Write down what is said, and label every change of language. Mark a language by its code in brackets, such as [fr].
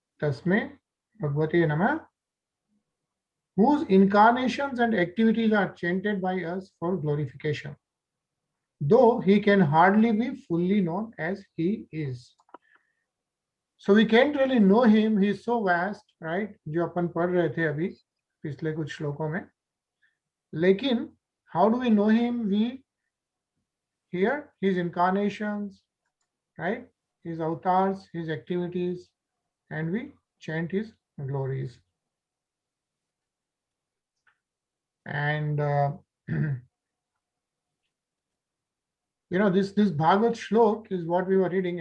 [sa] Tasme Bhagavate Namah, [en] whose incarnations and activities are chanted by us for glorification, though he can hardly be fully known as he is. So we can't really know him, he is so vast, right? [hi] जो अपन पढ़ रहे थे अभी पिछले कुछ श्लोकों में. लेकिन [en] how do we know him? We hear his incarnations, right? His avatars, his activities, and we chant his glories. And you know, this Bhagavad Shlok is what we were reading.